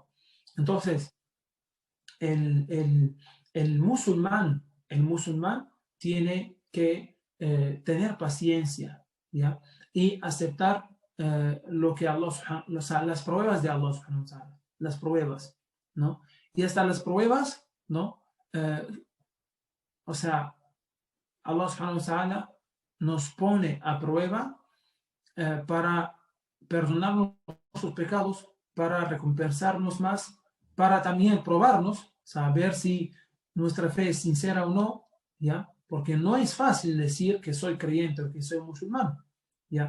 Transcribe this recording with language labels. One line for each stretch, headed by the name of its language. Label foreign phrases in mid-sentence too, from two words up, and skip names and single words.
Spanish: Entonces, el musulmán tiene que tener paciencia, ¿ya? Y aceptar lo que Allah, o sea, las pruebas de Allah, las pruebas, ¿no? Y hasta las pruebas, ¿no? O sea,
Arabic: الله سبحانه وتعالى
Spanish: nos pone a prueba para perdonarnos nuestros pecados, para recompensarnos más, para también probarnos, saber si nuestra fe es sincera o no, ¿ya? Porque no es fácil decir que soy creyente o que soy musulmán, ¿ya?